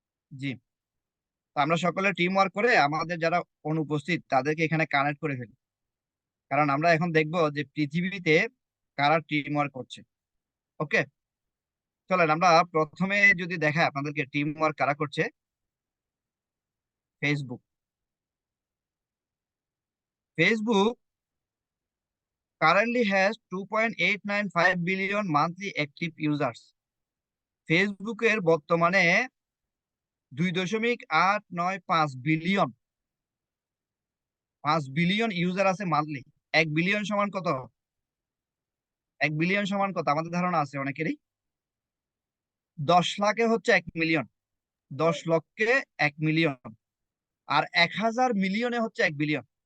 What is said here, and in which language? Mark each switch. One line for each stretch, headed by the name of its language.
Bangla: জি। তো আমরা সকলে টিম ওয়ার্ক করে আমাদের যারা অনুপস্থিত তাদেরকে এখানে কানেক্ট করে ফেলি, কারণ আমরা এখন দেখব যে পৃথিবীতে কারা টিম ওয়ার্ক করছে। ওকে, চলেন আমরা প্রথমে যদি দেখা আপনাদেরকে টিম ওয়ার্ক কারা করছে। Facebook.
English: Facebook currently has 2.895 billion monthly active users.
Bangla: ফেসবুকের বর্তমানে 2.895 বিলিয়ন ইউজার আছে মান্থলি। 1 বিলিয়ন সমান কত? 1 বিলিয়ন সমান কত আমাদের ধারণা আছে অনেকেরই? 10 লাখে হচ্ছে 1 মিলিয়ন, 10 লক্ষে 1 মিলিয়ন, আর 1000 মিলিয়নে হচ্ছে 1 বিলিয়ন।